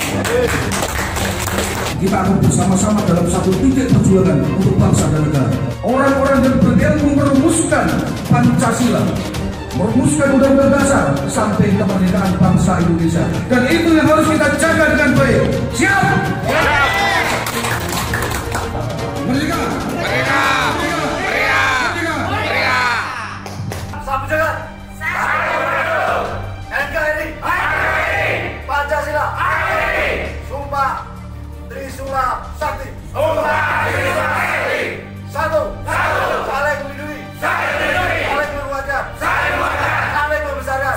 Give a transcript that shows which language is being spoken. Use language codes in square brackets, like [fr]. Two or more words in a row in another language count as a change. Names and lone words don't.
[id] Kita akan bersama-sama dalam satu titik perjuangan untuk bangsa dan negara. Orang-orang yang berilmu merumuskan Pancasila, merumuskan Undang-Undang Dasar sampai kemerdekaan bangsa Indonesia. Dan itu yang harus kita jaga dengan baik. Siap? Siap. Merdeka! Merdeka! Merdeka! Merdeka! Sapu jagat! NKRI! Pancasila! Sumpah Trisula Sakti! Satu! Saling melindungi! Saling menguatkan! Saling membesarkan!